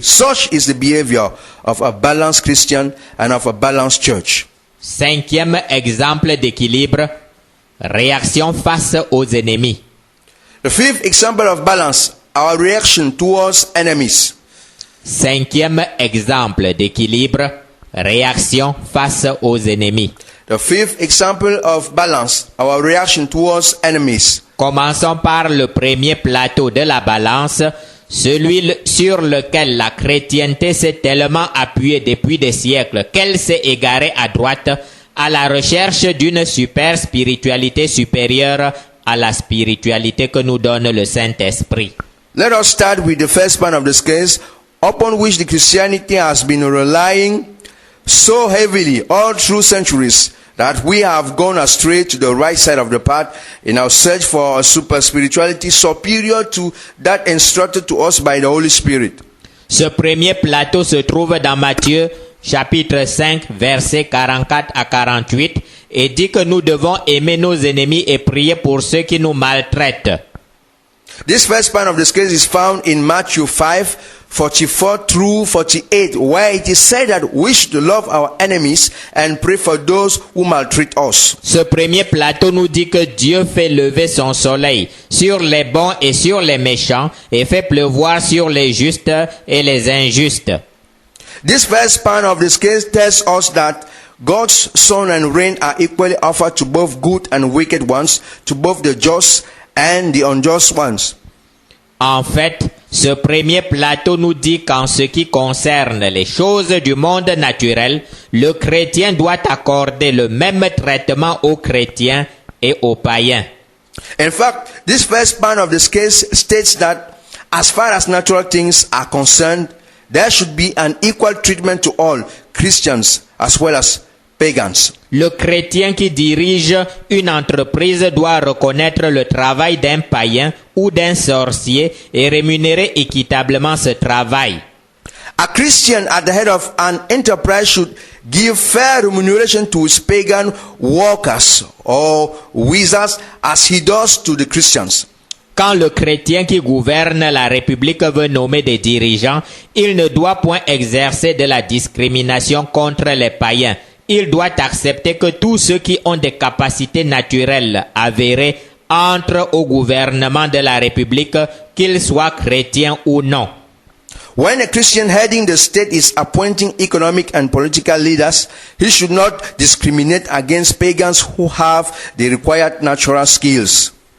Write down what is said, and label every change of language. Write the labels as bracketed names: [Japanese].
[English] Such is the behavior of a balanced Christian and of a balanced church. [French] 5e exemple d'équilibre, réaction face aux ennemis. [English] The 5th example of balance, our reaction towards enemies. [French] 5e exemple d'équilibre, réaction face aux ennemis. [English] The 5th example of balance, our reaction towards enemies. [French] Commençons par le premier plateau de la balance, celui sur lequel la chrétienté s'est tellement appuyée depuis des siècles qu'elle s'est égarée à droite à la recherche d'une super spiritualité supérieure à la spiritualité que nous donne le Saint-Esprit. [English] Let us start with the first part of the scales upon which the Christianity has been relying so heavily all through centuries that we have gone astray to the right side of the path in our search for a super spirituality superior to that instructed to us by the Holy Spirit. [French] Ce premier plateau se trouve dans Matthieu chapitre 5 versets 44 à 48 et dit que nous devons aimer nos ennemis et prier pour ceux qui nous maltraitent. [English] This first part of the scales is found in Matthew 5, 44 through 48, where it is said that we should love our enemies and pray for those who maltreat us. [French] Ce premier plateau nous dit que Dieu fait lever son soleil sur les bons et sur les méchants et fait pleuvoir sur les justes et les injustes. [English] This first part of the scales tells us that God's sun and rain are equally offered to both good and wicked ones, to both the just and the unjust ones. [French] En fait, ce premier plateau nous dit qu'en ce qui concerne les choses du monde naturel, le chrétien doit accorder le même traitement aux chrétiens et aux païens. [English] In fact, this first part of the scales states that as far as natural things are concerned, there should be an equal treatment to all, Christians as well as pagans. [French] Le chrétien qui dirige une entreprise doit reconnaître le travail d'un païen ou d'un sorcier et rémunérer équitablement ce travail. [English] A Christian at the head of an enterprise should give fair remuneration to his pagan workers or wizards as he does to the Christians. [French] Quand le chrétien qui gouverne la République veut nommer des dirigeants, il ne doit point exercer de la discrimination contre les païens. il doit accepter que tous ceux qui ont des capacités naturelles avérées entrent au gouvernement de la République, qu'ils soient chrétiens ou non. [English] When a Christian heading the state is appointing economic and political leaders, he should not discriminate against pagans who have the required natural skills.